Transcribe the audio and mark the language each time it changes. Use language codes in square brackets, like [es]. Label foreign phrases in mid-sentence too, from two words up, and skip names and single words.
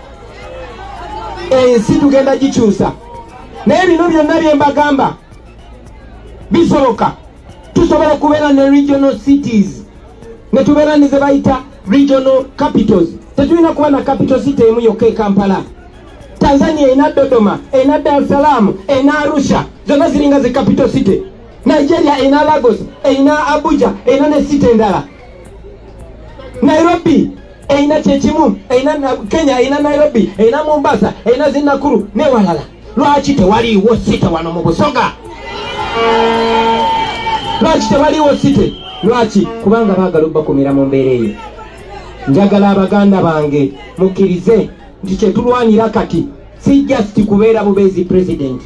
[lg] Ensi tugenda gikyusa naye bino byonna bye mbagamba bisoboka. Tusobola kubeera ne [en] regional cities [lg] ne tubeera ne ze bayita [en] regional capitals. [lg] Tetulina kuba na [en] capital city [lg] emu yokka e Kampala. Tanzania ina Dodoma, ina Dar es Salaam, ina Arusha, zonna ziringa ze [en] capital city. [lg] Nigeria ina Lagos, ina Abuja, ina ne city endala. Nairobi ina kyekimu, ina Kenya ina Nairobi, ina Mombasa, ina Zinakuru ne walala. Lwaki tewaliwo city wano mu Busoga? Lwaki tewaliwo city? Lwaki? Kubanga baagala obbakumira mu mbeera eyo. Njagala abaganda bange mukkirize nti kyetulwanira kati si just kubeera bubeezi president.